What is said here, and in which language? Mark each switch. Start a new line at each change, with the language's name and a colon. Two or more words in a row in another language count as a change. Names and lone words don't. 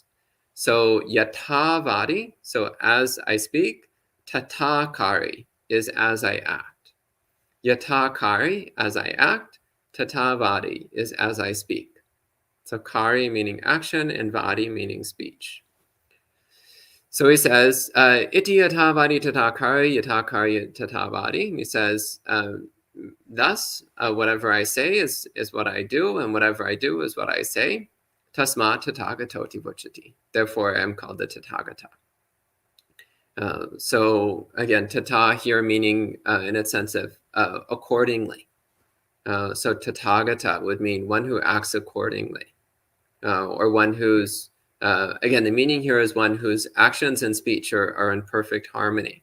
English: So yathavadi, so as I speak, tathākari is as I act. Yathākari, as I act, tathāvadi is as I speak. So kari meaning action and vadi meaning speech. So he says,
Pali: iti yathavadi tathākari, yathākari tathāvadi.
English: He says, thus, whatever I say is what I do, and whatever I do is what I say.
Pali: Tasma Tathāgato tivucchati.
English: Therefore, I am called the Tathāgata. So again, tata here meaning in a sense of accordingly. So Tathāgata would mean one who acts accordingly, or one who's, again, the meaning here is one whose actions and speech are in perfect harmony.